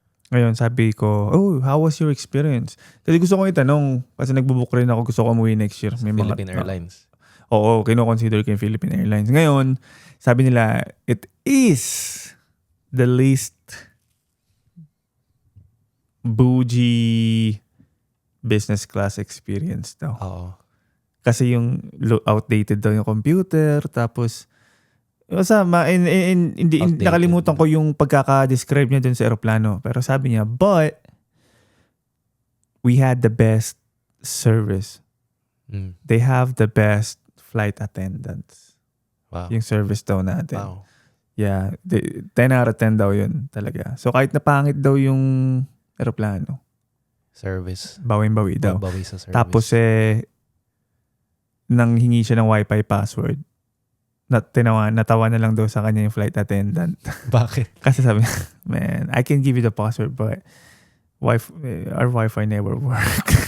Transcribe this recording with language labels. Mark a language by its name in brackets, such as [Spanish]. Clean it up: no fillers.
[Filipino] Ngayon, sabi ko, [English] how was your experience? [Filipino] Kasi gusto ko itanong, kasi nagbubook rin ako, gusto ko umuwi [English] next year. [Filipino] May Philippine Airlines. Oo, kino-consider ko yung Philippine Airlines. Ngayon, sabi nila, [English] it is the least bougie business class experience daw. [Filipino] Kasi yung outdated daw yung computer, tapos hindi nakalimutan ko yung pagkaka-describe niya dun sa aeroplano. Pero sabi niya, [English] but we had the best service. They have the best flight attendants. Wow. [Filipino] Yung service daw natin. [English] Wow. Yeah. 10 out of 10 [Filipino] daw yun talaga. So kahit napangit daw yung aeroplano. [English] Service. [Filipino] Bawing-bawi daw. Bawi sa service. Tapos nang hingi siya ng Wi-Fi password, natawa na lang daw sa kanya yung flight attendant. Bakit? Kasi sabi niya, [English] man, I can give you the password but our Wi-Fi never work.